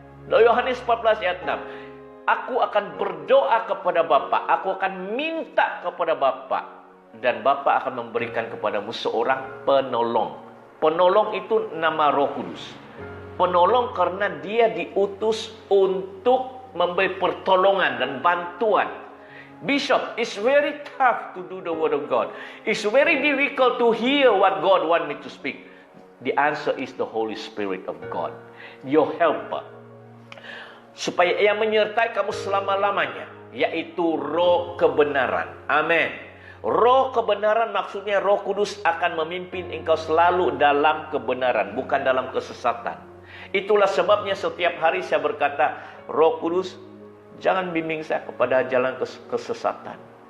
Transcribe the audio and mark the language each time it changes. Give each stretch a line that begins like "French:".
Indonesian: Yohanes 14 ayat 6. Aku akan berdoa kepada Bapa, aku akan minta kepada Bapa, dan Bapa akan memberikan kepadamu seorang penolong. Penolong itu nama Roh Kudus. Penolong karena dia diutus untuk memberi pertolongan dan bantuan.
English: Bishop, it's very tough to do the word of God. It's very difficult to hear what God wants me to speak. The answer is the Holy Spirit of God, your helper.
Indonesian: Supaya ia menyertai kamu selama-lamanya, yaitu roh kebenaran. Amin. Roh kebenaran maksudnya Roh Kudus akan memimpin engkau selalu dalam kebenaran, bukan dalam kesesatan. Itulah sebabnya setiap hari saya berkata, Roh Kudus, jangan bimbing saya kepada jalan kesesatan.